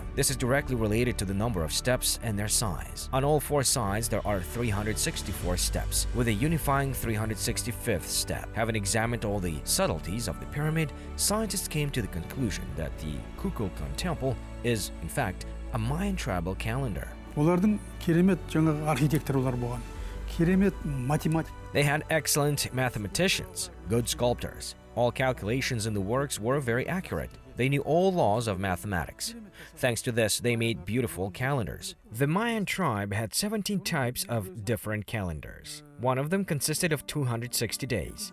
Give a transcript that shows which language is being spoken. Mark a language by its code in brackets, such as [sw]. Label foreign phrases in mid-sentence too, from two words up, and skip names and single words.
[en] This is directly related to the number of steps and their size. On all 4 sides, there are 364 steps, with a unifying 365th step. Having examined all the subtleties of the pyramid, scientists came to the conclusion that the Kukulcan Temple is, in fact, a Mayan tribal calendar. [kk] олардың керемет жаңағы архитекторлар болған. Керемет математик. [en] They had excellent mathematicians, good sculptors. All calculations in the works were very accurate. They knew all laws of mathematics. Thanks to this, they made beautiful calendars. The Mayan tribe had 17 types of different calendars. One of them consisted of 260 days.